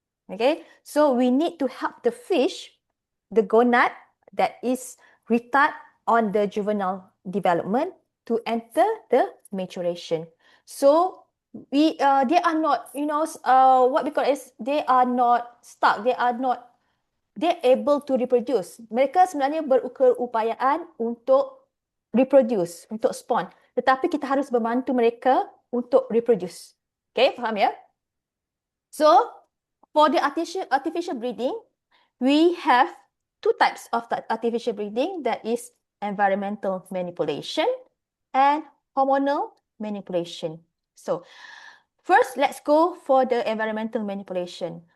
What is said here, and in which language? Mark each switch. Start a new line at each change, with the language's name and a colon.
English: Okay, so we need to help the fish, the gonad that is retard on the juvenile development, to enter the maturation. So they are not, what we call is, they are not stuck. They're able to reproduce.
Malay: Mereka sebenarnya berupayaan untuk reproduce, untuk spawn. Tetapi kita harus membantu mereka untuk reproduce. Okay, faham ya?
English: So, for the artificial breeding, we have two types of artificial breeding, that is environmental manipulation and hormonal manipulation. So, first, let's go for the environmental manipulation.